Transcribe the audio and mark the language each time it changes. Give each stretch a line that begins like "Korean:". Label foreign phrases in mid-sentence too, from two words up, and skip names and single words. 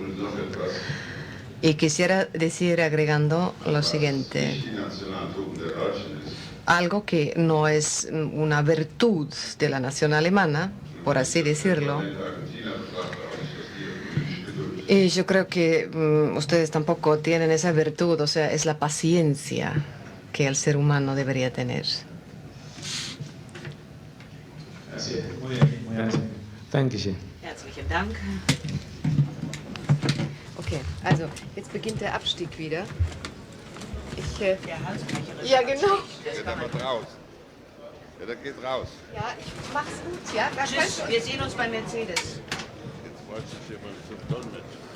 Spanish: Y quisiera decir, agregando lo siguiente, algo que no es una virtud de la nación alemana, por así decirlo. Y yo creo que ustedes tampoco tienen esa virtud, o sea, es la paciencia que el ser humano debería tener. Así es. Muy bien. Muy bien.
German: Dankeschön. Herzlichen Dank. Okay, also jetzt beginnt der Abstieg wieder. Ja, genau. Geht aber raus. Ja, der geht raus. Ja, ich mach's gut, ja? Tschüss, wir sehen uns bei Mercedes. Jetzt wollte ich hier mal zum Dolmetsch.